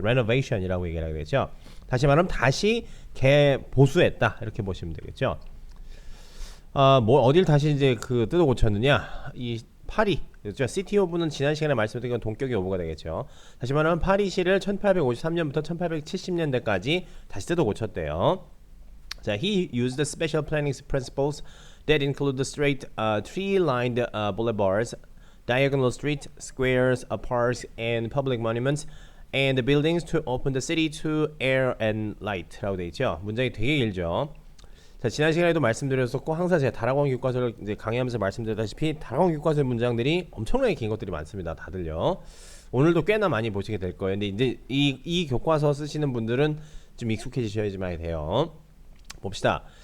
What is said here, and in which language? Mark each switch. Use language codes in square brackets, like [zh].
[ko] 레노베이션이라고 얘기를 하게 되죠. 다시 말하면 다시 보수했다 이렇게 보시면 되겠죠. 뭐 어딜 다시 이제 그 뜯어 고쳤느냐? 이 파리, 그렇죠? 시티 오브는 지난 시간에 말씀드린 건 동격의 오브가 되겠죠. 다시 말하면 파리시를 1853년부터 1870년대까지 다시 뜯어 고쳤대요. [en] 자, he used the special planning principles that include the straight, tree-lined boulevards, diagonal street, squares, parks, and public monuments, and the buildings to open the city to air and light. [ko] 라고 되어 있죠. 문장이 되게 길죠. 자, 지난 시간에도 말씀드렸었고 항상 제가 다락원 교과서를 이제 강의하면서 말씀드렸다시피 다락원 교과서의 문장들이 엄청나게 긴 것들이 많습니다. 다들요. 오늘도 꽤나 많이 보시게 될 거예요. 근데 이제 이 교과서 쓰시는 분들은 좀 익숙해지셔야지만 돼요. 봅시다.